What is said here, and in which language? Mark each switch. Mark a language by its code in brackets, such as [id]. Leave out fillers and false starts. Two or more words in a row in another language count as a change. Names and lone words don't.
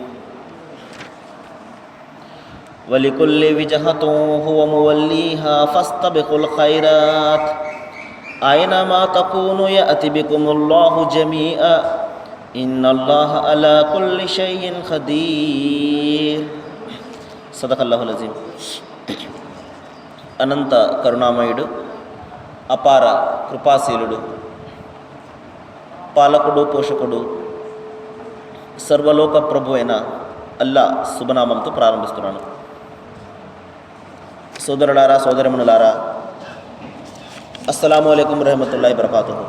[ar] ولكل وجهة هو موليها فاستبقوا الخيرات أينما تكونوا يأتي بكم الله جميعا إن الله على كل شيء قدير. صدق الله العظيم. [te] అనంత కరుణామయుడు, అపార కృపాశీలుడు, పాలకుడు, పోషకుడు, సర్వలోక ప్రభు అయిన అల్లా శుభనామంతో ప్రారంభిస్తున్నాను. సోదరులారా, సోదరిమణులారా, [ar] السلام عليكم رحمة الله بركاته.